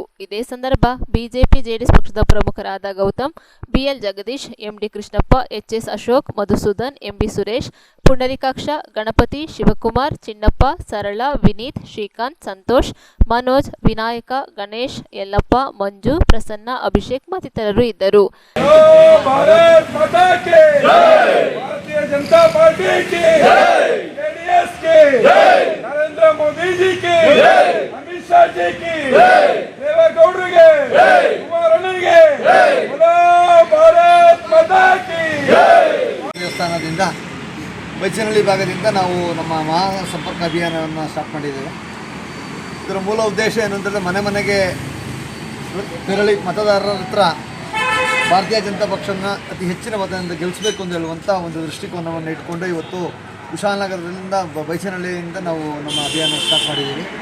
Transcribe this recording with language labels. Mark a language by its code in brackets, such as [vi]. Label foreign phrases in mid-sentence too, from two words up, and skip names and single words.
[kn] ಇದೇ ಸಂದರ್ಭ ಬಿಜೆಪಿ ಜೆಡಿಎಸ್ ಪಕ್ಷದ ಪ್ರಮುಖರಾದ ಗೌತಮ್, ಬಿಎಲ್ ಜಗದೀಶ್, ಎಂಡಿ ಕೃಷ್ಣಪ್ಪ, ಎಚ್ಎಸ್ ಅಶೋಕ್, ಮಧುಸೂದನ್, ಎಂಬಿ ಸುರೇಶ್, ಪುಂಡರೀಕಾಕ್ಷ, ಗಣಪತಿ, ಶಿವಕುಮಾರ್, ಚಿನ್ನಪ್ಪ, ಸರಳ, ವಿನೀತ್, ಶ್ರೀಕಾಂತ್, ಸಂತೋಷ್, ಮನೋಜ್, ವಿನಾಯಕ, ಗಣೇಶ್, ಯಲ್ಲಪ್ಪ, ಮಂಜು, ಪ್ರಸನ್ನ, ಅಭಿಷೇಕ್ ಮತ್ತಿತರರು ಇದ್ದರು. [hi] भारतीय जनता पार्टी की, जेडीएस की, नरेंद्र मोदी जी की, अमित शाह जी की, [kn] देवेगौडರಿಗೆ, ಕುಮಾರಣ್ಣನಿಗೆ, [hi] बोलो भारत माता की. [kn] ದೇವಸ್ಥಾನದಿಂದ ಬೈಚನಹಳ್ಳಿ ಭಾಗದಿಂದ ನಾವು ನಮ್ಮ ಮಹಾ ಸಂಪರ್ಕ ಅಭಿಯಾನವನ್ನು ಸ್ಟಾರ್ಟ್ ಮಾಡಿದ್ದೇವೆ. ಇದರ ಮೂಲ ಉದ್ದೇಶ ಏನಂತಂದರೆ ಮನೆ ಮನೆಗೆ ತೆರಳಿ ಮತದಾರರ ಹತ್ರ ಭಾರತೀಯ ಜನತಾ ಪಕ್ಷನ ಅತಿ ಹೆಚ್ಚಿನ ಮತದಿಂದ ಗೆಲ್ಲಿಸಬೇಕು ಅಂತ ಹೇಳುವಂಥ ಒಂದು ದೃಷ್ಟಿಕೋನವನ್ನು ಇಟ್ಕೊಂಡು ಇವತ್ತು ಕುಶಾಲನಗರದಿಂದ ಬೈಚನಹಳ್ಳಿಯಿಂದ ನಾವು ನಮ್ಮ ಅಭಿಯಾನ ಸ್ಟಾರ್ಟ್ ಮಾಡಿದ್ದೀವಿ.